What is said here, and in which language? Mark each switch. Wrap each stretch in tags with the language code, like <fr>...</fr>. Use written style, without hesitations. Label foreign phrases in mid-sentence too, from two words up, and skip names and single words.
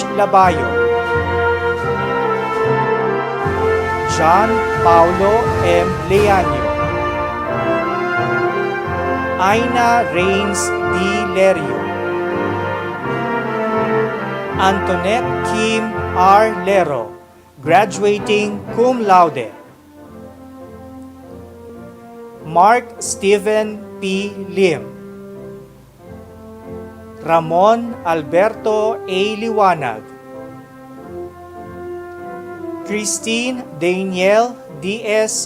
<en>Labayo, John Paulo M. Leaño, Aina Reigns D. Lerio, Antoinette Kim R. Lero, graduating</en> <la>cum laude,</la> <en>Mark Stephen P. Lim, Ramon Alberto A. Liwanag, Christine Danielle D.S.</en>